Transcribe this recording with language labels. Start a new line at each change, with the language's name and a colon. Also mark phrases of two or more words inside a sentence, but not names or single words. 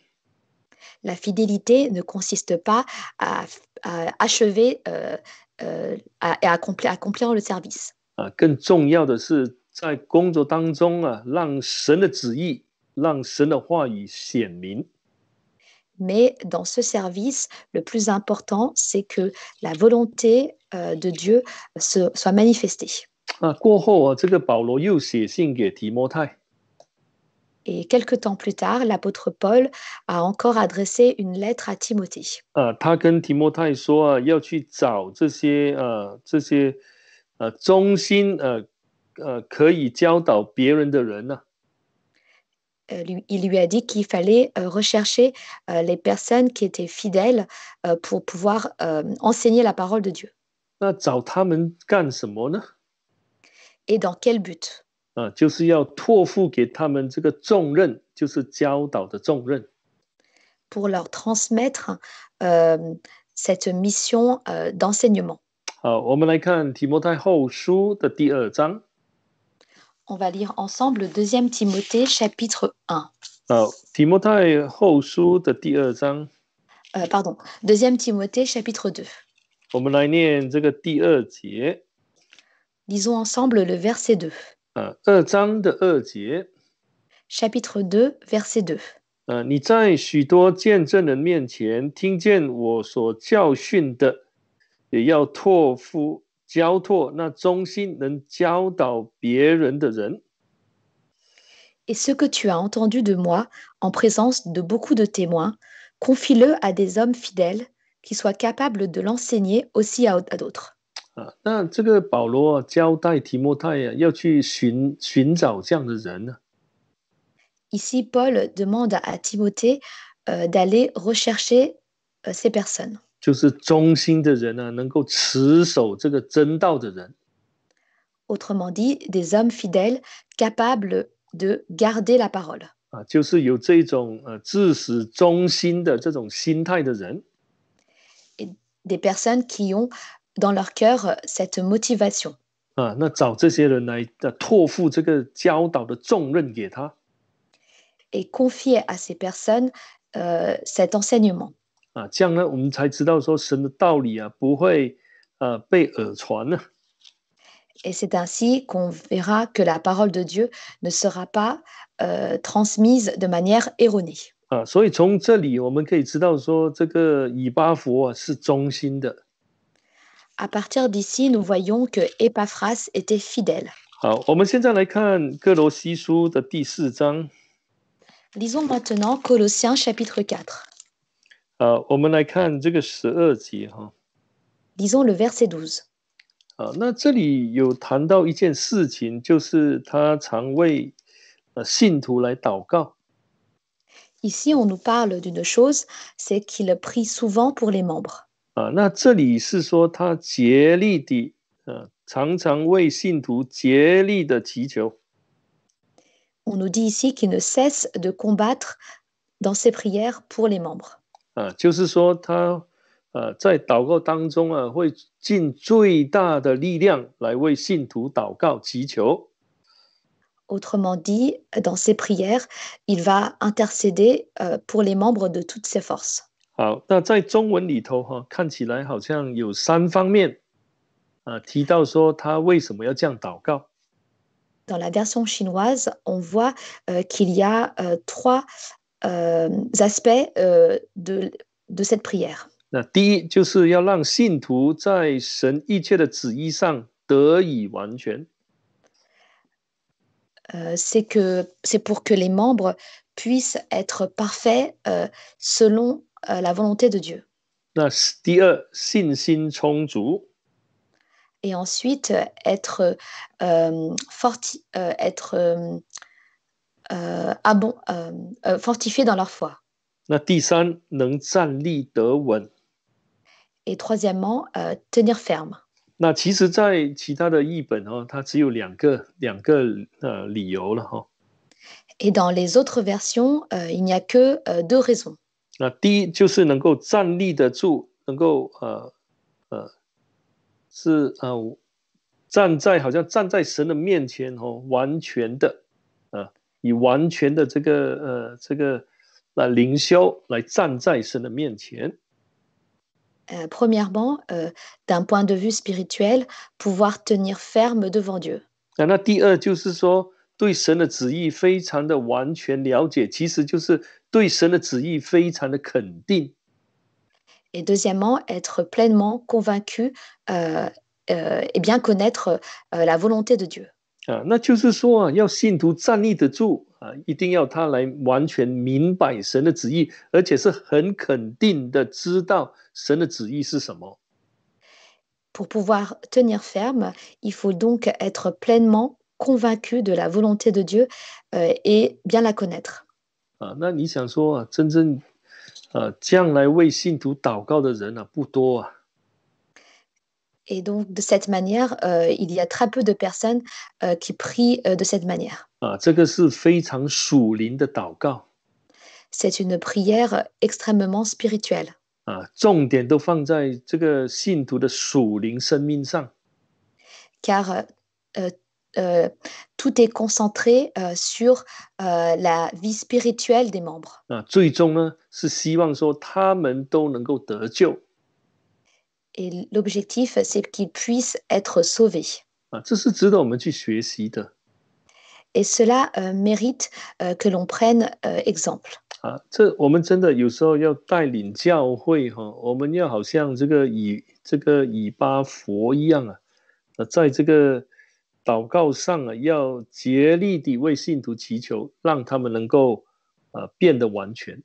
French: La fidélité ne consiste pas à achever et à accomplir le service.
Chinese: 更重要的是在工作当中让神的旨意、让神的话语显明。
French: Mais dans ce service, le plus important, c'est que la volonté de Dieu soit manifestée.
Chinese: 过后这个保罗又写信给提摩太。
French: Et quelque temps plus tard, l'apôtre Paul a encore adressé une lettre à Timothée.
Chinese: 他跟提摩太说要去找这些忠心可以教导别人的人
French: Il lui a dit qu'il fallait rechercher les personnes qui étaient fidèles pour pouvoir enseigner la parole de Dieu.
Chinese: 那找他们干什么呢？
French: Et dans quel but?
Chinese: 就是要托付给他们这个重任，就是教导的重任。
French: Pour leur transmettre cette mission d'enseignement.
Chinese: 好，我们来看提摩太后书的第2章。
French: On va lire ensemble le 2 Timothée chapitre 1.
Chinese: 好，提摩太后书的第2章。
French: Pardon, 2 Timothée chapitre 2.
Chinese: 我们来念这个第2节。
French: Lisons ensemble le verset 2.
Chinese: 2章的2节。
French: Chapitre 2, verset 2.
Chinese: 你在许多见证人面前听见我所教训的，也要交托那忠心能教导别人的人。
French: Et ce que tu as entendu de moi, en présence de beaucoup de témoins, confie-le à des hommes fidèles qui soient capables de l'enseigner aussi à d'autres.
Chinese: 那这个保罗交代提摩太要去寻找这样的人呢。
French: Ici, Paul demande à Timothée d'aller rechercher ces personnes.
Chinese: 就是忠心的人能够持守这个真道的人。
French: Autrement dit, des hommes fidèles capables de garder la parole.
Chinese: 就是有这种至死忠心的这种心态的人。
French: Et des personnes qui ont dans leur cœur cette motivation.
Chinese: 那找这些人来托付这个教导的重任给他。
French: Et confier à ces personnes cet enseignement.
Chinese: 这样呢，我们才知道说神的道理不会被耳传呢。
French: Et c'est ainsi qu'on verra que la parole de Dieu ne sera pas transmise de manière erronée.
Chinese: 所以从这里我们可以知道说，这个以巴弗是忠心的。
French: À partir d'ici, nous voyons que Épaphras était fidèle.
Chinese: 好，我们现在来看哥罗西书的第4章。
French: Lisons maintenant Colossiens chapitre 4.
Chinese: 我们来看这个12节哈。
French: Lisons le verset 12.
Chinese: 那这里有谈到一件事情，就是他常为信徒来祷告。
French: Ici, on nous parle d'une chose, c'est qu'il prie souvent pour les membres.
Chinese: 那这里是说他竭力的常常为信徒竭力的祈求。
French: On nous dit ici qu'il ne cesse de combattre dans ses prières pour les membres.
Chinese: 就是说他在祷告当中会尽最大的力量来为信徒祷告祈求。
French: Autrement dit, dans ses prières, il va intercéder pour les membres de toutes ses forces.
Chinese: 好，那在中文里头看起来好像有3方面提到说他为什么要这样祷告。
French: Dans la version chinoise, on voit qu'il y a 3 aspects de cette prière.
Chinese: 那第一就是要让信徒在神一切的旨意上得以完全。
French: C'est pour que les membres puissent être parfaits selon la volonté de Dieu.
Chinese: 那第二，信心充足。
French: Et ensuite, être fortifiés dans leur foi.
Chinese: 那第三，能站立得稳。
French: Et troisièmement, tenir ferme.
Chinese: 那其实在其他的译本它只有两个理由了哈。
French: Et dans les autres versions, il n'y a que 2 raisons.
Chinese: 那第一就是能够站立得住，能够好像站在神的面前完全的以完全的这个灵修来站在神的面前。
French: Premièrement, d'un point de vue spirituel, pouvoir tenir ferme devant Dieu.
Chinese: 那第二就是说，对神的旨意非常的完全了解，其实就是对神的旨意非常的肯定。
French: Et deuxièmement, être pleinement convaincu et bien connaître la volonté de Dieu.
Chinese: 那就是说要信徒站立得住一定要他来完全明白神的旨意，而且是很肯定的知道神的旨意是什么。
French: Pour pouvoir tenir ferme, il faut donc être pleinement convaincu de la volonté de Dieu et bien la connaître.
Chinese: 那你想说真正这样来为信徒祷告的人不多
French: Et donc, de cette manière, il y a très peu de personnes qui prient de cette manière.
Chinese: 这个是非常属灵的祷告。
French: C'est une prière extrêmement spirituelle.
Chinese: 重点都放在这个信徒的属灵生命上。
French: Car tout est concentré sur la vie spirituelle des membres.
Chinese: 最终呢，是希望说他们都能够得救。
French: Et l'objectif, c'est qu'ils puissent être sauvés.
Chinese: 这是值得我们去学习的。
French: Et cela mérite que l'on prenne exemple.
Chinese: 这我们真的有时候要带领教会我们要好像这个以巴佛一样在这个祷告上要竭力地为信徒祈求，让他们能够变得完全。